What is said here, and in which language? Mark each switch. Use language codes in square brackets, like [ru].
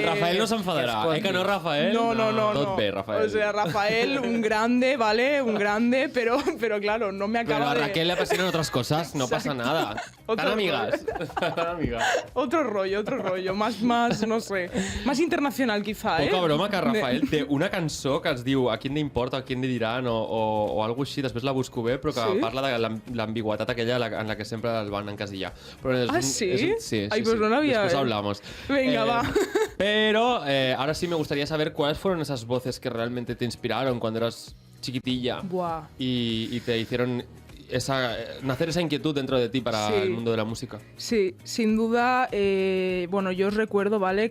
[ca] Al Rafael no s'enfadarà, [es] que no, Rafael? [ca] No. Tot bé, Rafael. [es] O sea, Rafael, un grande, ¿vale? Un grande, pero claro, no me Pero acaba a de... Raquel le apasionan otras cosas, no pasa nada. Otro Tan amigas. Tan amigas. Otro rollo, más, no sé, más internacional quizá, [ca] Poca broma que Rafael té una cançó que es diu A quién le importa, a quién le diran o algo així, després la busco bé, però que Sí? parla de l'ambigüetat aquella en la que sempre el van encasillar. Però [es] ¿Sí? sí. Ay, pues no lo había- Después hablamos. Venga, va. Pero ahora sí me gustaría saber cuáles fueron esas voces que realmente te inspiraron cuando eras chiquitilla Buah. y te hicieron nacer esa inquietud dentro de ti para Sí. el mundo de la música. Sí, sin duda, bueno, yo os recuerdo, ¿vale?